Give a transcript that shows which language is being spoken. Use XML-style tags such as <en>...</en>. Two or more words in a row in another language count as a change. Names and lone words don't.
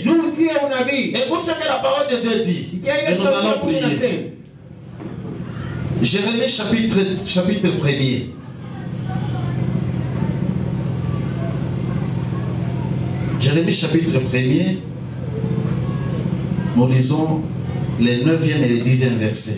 <sw>Juu utie unabii.</sw> <fr>Écoute ce que la parole de Dieu dit.</fr> <sw>Sikia ile</sw> <fr>Et nous</fr> <sw>sauti ya</sw> <fr>allons</fr> <sw>Mungu</sw> <fr>prier.</fr> <sw>inasema.</sw> <fr>Jérémie chapitre 1er. Jérémie chapitre 1er. Nous lisons les 9e et les 10e versets.</fr>